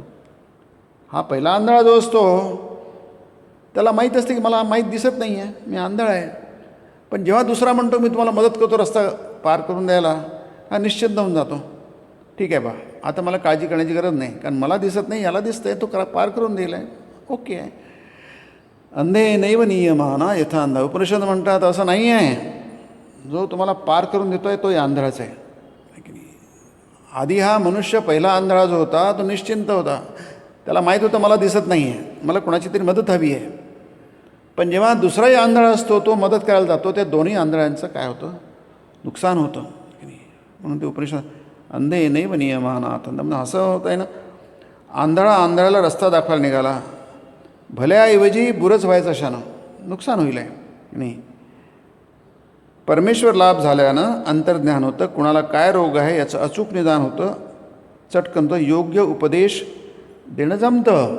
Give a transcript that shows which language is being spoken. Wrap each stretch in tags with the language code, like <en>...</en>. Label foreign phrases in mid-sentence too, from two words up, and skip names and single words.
<mr>हा पहिला आंधळा जो असतो त्याला माहीत असते की मला माहीत दिसत नाही आहे, मी आंधळ आहे. पण जेव्हा दुसरा म्हणतो मी तुम्हाला मदत करतो रस्ता पार करून द्यायला, हा निश्चिंत होऊन जातो. ठीक आहे बा, आता मला काळजी करण्याची गरज नाही, कारण मला दिसत नाही, याला दिसतं आहे, तो पार करून दिला आहे, ओके आहे.</mr> <sa>अंधे नैव नियमाना यथा अंधा,</sa> <mr>उपनिषद म्हणतात असं नाही आहे. जो तुम्हाला पार करून देतो आहे तो आंधळाच आहे की नाही. आधी हा मनुष्य पहिला आंधळा जो होता तो निश्चिंत होता, त्याला माहीत होतं मला दिसत नाही आहे, मला कोणाची तरी मदत हवी आहे. पण जेव्हा दुसराही आंधळा असतो तो मदत करायला जातो, त्या दोन्ही आंधळ्यांचं काय होतं, नुकसान होतं की नाही. म्हणून ते उपनिषद</mr> <sa>अंधे नैव नियमानाथ,</sa> <mr>म्हणजे असं होतं आहे ना, आंधळा आंधळ्याला रस्ता दाखवायला निघाला, भल्याऐवजी बुरच व्हायचं अशानं नुकसान होईल आहे की नाही. परमेश्वर लाभ झाल्यानं अंतर्ज्ञान होतं, कुणाला काय रोग आहे याचं अचूक निदान होतं, चटकन तो योग्य उपदेश देणं जमतं.</mr>